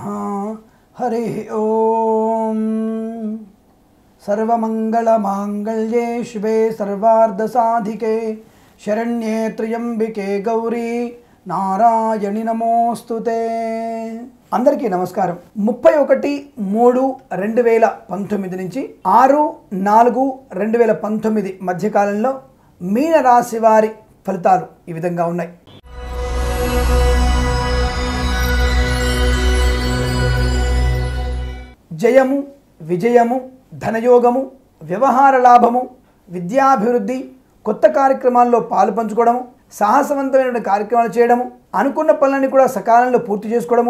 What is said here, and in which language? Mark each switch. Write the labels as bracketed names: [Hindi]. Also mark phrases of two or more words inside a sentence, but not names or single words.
[Sanskrit] हरि ओम। सर्वमंगलमांगल्ये शिवे सर्वार्धसाधिके शरण्ये त्र्यंबिके गौरी नारायणि नमोस्तुते। [Telugu] అందరికీ నమస్కారం। 31/3/2019 నుంచి 6/4/2019 మధ్య కాలంలో మీన రాశి వారి ఫలితాలు ఈ విధంగా ఉన్నాయి। జయము, విజయము, ధనయోగము, వ్యవహార లాభము, విద్యాభివృద్ధి, కొత్త కార్యక్రమాల్లో పాలు పంచుకోవడము, సాహసవంతమైన కార్యక్రమాలు చేయడము, అనుకున్న పనులన్నీ కూడా సకాలంలో పూర్తి చేసుకోవడము,